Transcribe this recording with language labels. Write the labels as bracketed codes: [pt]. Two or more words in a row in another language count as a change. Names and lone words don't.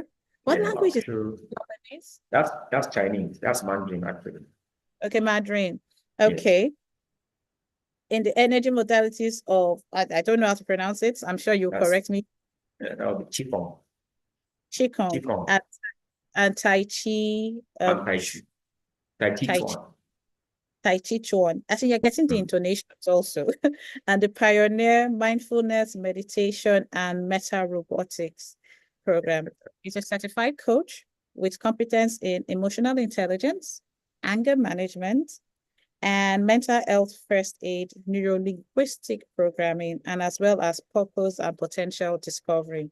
[en] What language is Japanese? That's Chinese. That's Mandarin, actually. Okay, Mandarin. Okay. Yes. In the energy modalities of, I don't know how to pronounce it. I'm sure you'll correct me. That would be Qigong. Qigong. And Tai Chi. Tai Chi. Tai Chi Chuan. Tai Chi Chuan. I think you're getting the intonations also. And the Pioneer Mindfulness Meditation and Meta Robotics program. He's a certified coach with competence in emotional intelligence, anger management, and mental health first aid, neuro-linguistic programming, and as well as purpose and potential discovery.